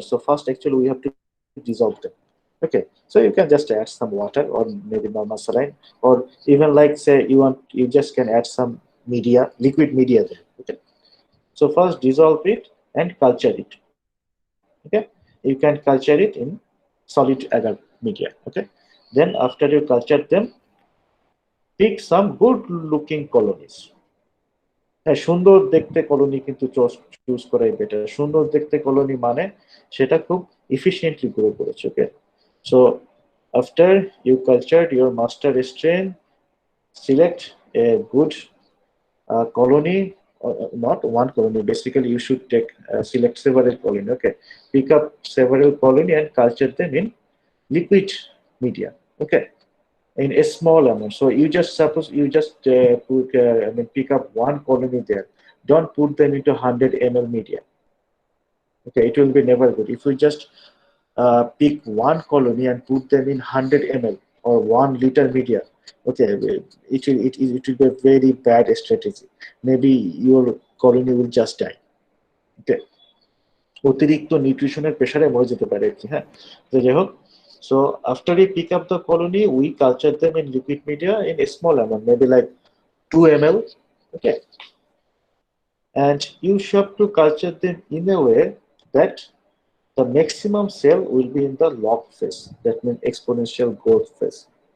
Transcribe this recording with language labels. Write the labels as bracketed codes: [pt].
[en] So first, actually, we have to dissolve them. Okay, so you can just add some water or maybe normal saline, or even like say you just can add some media, liquid media there. Okay, so first dissolve it and culture it. Okay, you can culture it in solid agar media. Okay, then after you culture them, pick some good looking colonies. [bn] হ্যাঁ, সুন্দর দেখতে colony কিন্তু choose করাই better. সুন্দর দেখতে colony মানে সেটা খুব efficiently গ্রো করেছে। [en] Okay, so after you cultured your master strain, select a good colony, not one colony, basically you should select several colony. Okay, pick up several colony and culture them in liquid media. Okay, in a small amount. So you just suppose you just pick up one colony there. Don't put them into 100 ml media. Okay, it will be never good. If you just pick one colony and put them in 100 ml or 1 liter media, okay, it will be a very bad strategy. Maybe your colony will just die. [bn] Okay, অতিরিক্ত নিউট্রিশনের প্রেসারে মরে যেতে পারে আর কি। হ্যাঁ, তো যাই হোক, [en] so after we pick up the colony, we culture them in liquid media in a small amount, maybe like 2 ml. Okay, and you have to culture them in a way that the maximum cell will be in the log phase, that means exponential growth phase.